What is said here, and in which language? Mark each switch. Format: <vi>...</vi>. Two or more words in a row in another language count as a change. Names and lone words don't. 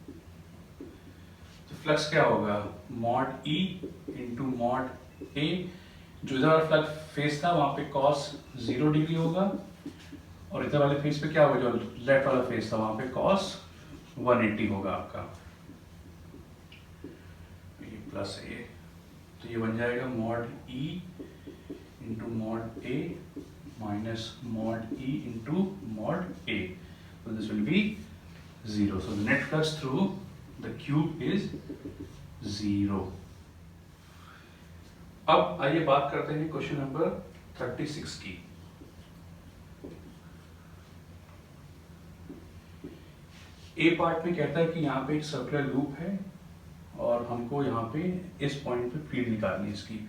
<hi>तो फ्लक्स क्या होगा,</hi> <en>mod E × mod A।</en> <hi>जो इधर वाला</hi> <en>flux face</en> <hi>था वहां पे cos 0 डिग्री होगा, और इधर वाले फेस पे क्या होगा, जो लेफ्ट वाला फेस था वहां पे cos 180 होगा आपका, ये प्लस A। तो ये बन जाएगा</hi> <en>mod E × mod A minus mod E × mod A. So this will be 0. So the net flux through the cube is 0.</en> <hi>अब आइए बात करते हैं</hi> <en>question number</en> <hi>36 की। ए पार्ट में कहता है कि यहाँ पे एक</hi> <en>circular loop</en> <hi>है और हमको यहाँ पे इस पॉइंट पे फील्ड निकालनी है इसकी।</hi>